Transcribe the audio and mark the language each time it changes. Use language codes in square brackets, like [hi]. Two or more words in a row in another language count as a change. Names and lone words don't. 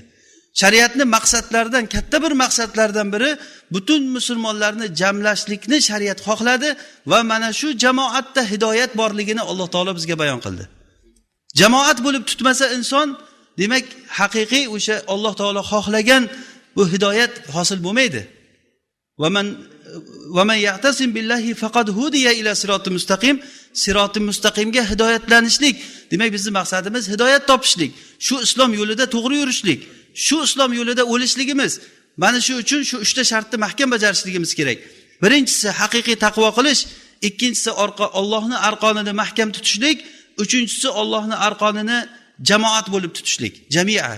[uz] Shariatni maqsadlaridan, katta bir maqsadlardan biri butun musulmonlarni jamlashlikni shariat xohladi va mana shu jamoatda hidoyat borligini Alloh taolo bizga bayon qildi. Jamoat bo'lib tutmasa inson, demak haqiqiy o'sha Alloh taolo xohlagan bu hidoyat hosil bo'lmaydi. [ar] ومن يعتصم بالله فقد هدي إلى صراط مستقيم. صراط مستقيم [uz] hidoyatlanishlik. Demak bizning maqsadimiz hidoyat topishlik. Shu islom yo'lida to'g'ri yurishlik. Shu islom yo'lida o'lishligimiz. Mana shu uchun shu 3 ta shartni mahkam bajarishligimiz kerak. Birinchisi haqiqiy taqvo qilish, ikkinchisi Allohning arqonini mahkam tutishlik, uchinchisi Allohning arqonini jamoat bo'lib tutishlik, jamiat.